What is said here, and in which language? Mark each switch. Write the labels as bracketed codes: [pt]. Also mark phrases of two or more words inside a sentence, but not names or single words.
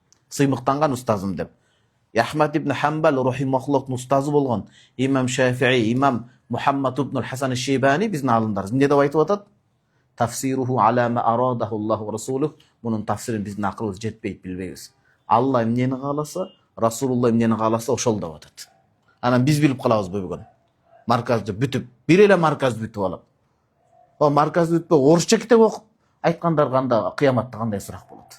[ky] сыймыктанган устазым деп. Ахмад ибн Хамбал рахимахуллахтың устазы болгон имам Шафии, имам Мухаммад ибн Хасан Шейбани биздин алымдарыбыз эмне деп айтып атат? [ar] تفسيره على ما أراده الله ورسوله. [ky] Мунун тафсирин биздин акылыбыз жетпейт, билбейбиз. Алла эмнени кааласа, Расулулла эмнени кааласа ошол деп атат. Анан биз билип калабыз бүгүн. Марказды бүтүп, бир эле марказ бүтүп алып. О марказды бүтпөй орусча китеп окуп айткандар кандай, кыяматта кандай сурак болот?